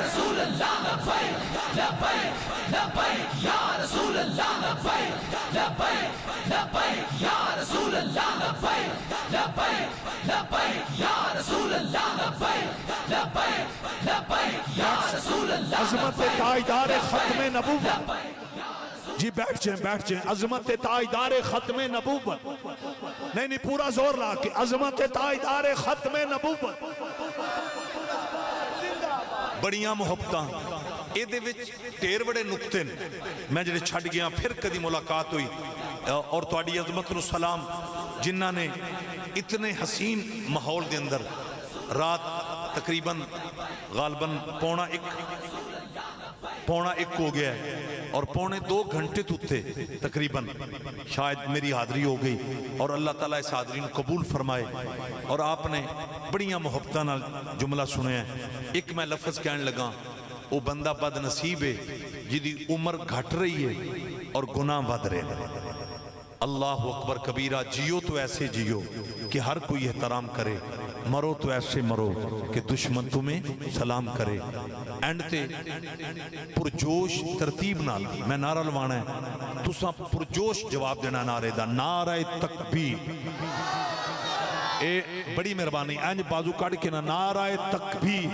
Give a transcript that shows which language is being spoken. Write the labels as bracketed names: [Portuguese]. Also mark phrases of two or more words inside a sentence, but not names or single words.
[Arabic] رسول اللہ لبیک لبیک لبیک یا رسول اللہ لبیک لبیک لبیک یا رسول اللہ لبیک لبیک لبیک یا رسول اللہ لبیک لبیک لبیک یا رسول اللہ [Urdu] عظمت تاجدار ختم نبوت جی بیٹھ جائیں عظمت تاجدار ختم نبوت نہیں پورا زور لا کے عظمت تاجدار ختم نبوت [Punjabi] بڑیاں محبتاں اے دے وچ ڈھیر بڑے نقطے نے میں جڑے چھڈ گیا پھر کدی ملاقات ہوئی اور تہاڈی عظمت نو سلام جنہاں نے اتنے حسین ماحول دے اندر رات تقریباً غالباً پونا [Urdu] ایک ہو گیا ہے اور پونے 2 گھنٹے توتے تقریباً شاید میری حاضری ہو گئی اور اللہ تعالیٰ اس حاضری کو قبول فرمائے اور آپ [Punjabi] نے بڑیاں محبتاں نال جملہ [Urdu] سنے ہیں ایک میں لفظ کہنے لگا وہ بندہ بد نصیب ہے جدی عمر گھٹ رہی ہے اور گناہ ود رہے ہیں [Arabic] اللہ اکبر کبیرہ [Urdu] جیو تو ایسے جیو کہ ہر کوئی احترام کرے مرو تو ایسے مرو کہ دشمن تمہیں سلام کرے [Punjabi] اینڈ تے پرجوش ترتیب نال میں نعرہ لوانا ہے تساں پرجوش جواب دینا نعرے دا نعرہ تکبیر اے بڑی مہربانی اینج بازو کاٹ کے نا نعرہ تکبیر